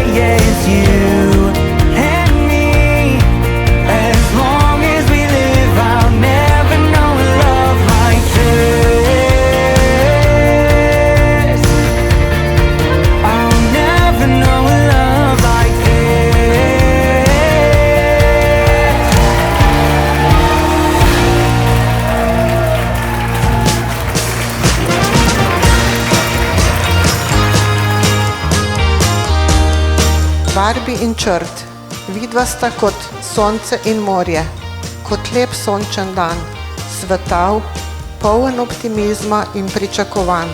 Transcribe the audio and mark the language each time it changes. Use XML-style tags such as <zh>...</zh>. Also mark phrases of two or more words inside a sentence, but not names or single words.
<en>Yeah, it's you and me, as long as we live, I'll never know a love like this. I'll never know a love like this.</en> <sl>Barbi in črt, vidva sta kot sonce in morje, kot lep sončen dan, svetav, poln optimizma in pričakovanj.</sl>